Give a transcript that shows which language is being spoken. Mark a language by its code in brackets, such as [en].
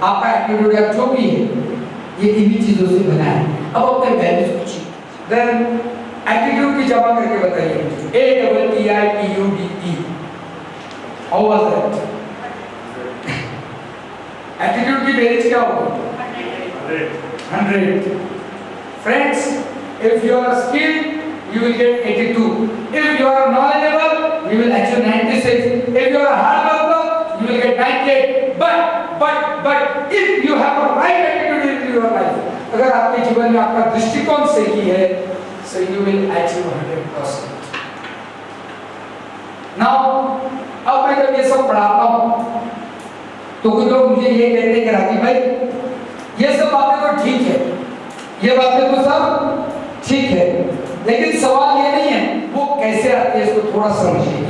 [hi] आपका एटीट्यूड या जो भी है ये इन्हीं चीजों से बना है। अब अपने वैल्यूज पूछिए, देन एटीट्यूड की जमा करके बताइए मुझे। [en] ATTITUDE, how was that? [hi] Attitude की बेरीज क्या होगी? 100. [en] Friends, if you are skilled, you will get 82. If you are knowledgeable, you will achieve 96. If you are a hard worker, you will get 98. But if you have a right attitude in your life, [hi] अगर आपके जीवन में आपका दृष्टिकोण सही है, [en] so you will achieve 100%. [hi] Now, अब मैं जब ये सब पढ़ाता हूँ, तो कुछ लोग मुझे ये कहते हैं कि राजीव भाई, ये सब बातें तो ठीक है, ये बातें तो सब ठीक है, लेकिन सवाल ये नहीं है वो कैसे आती है, इसको थोड़ा समझिए।